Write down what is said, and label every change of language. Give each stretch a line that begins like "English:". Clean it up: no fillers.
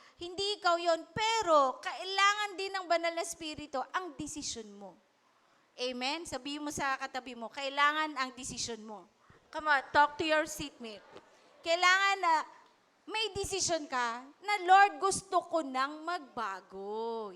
Filipino: Hindi ikaw yon, pero kailangan din ng banal na Espiritu ang desisyon mo. Amen? Sabihin mo sa katabi mo, kailangan ang desisyon mo.
English: Come on, talk to your seatmate.
Filipino: Kailangan na may desisyon ka na, Lord, gusto ko nang magbago.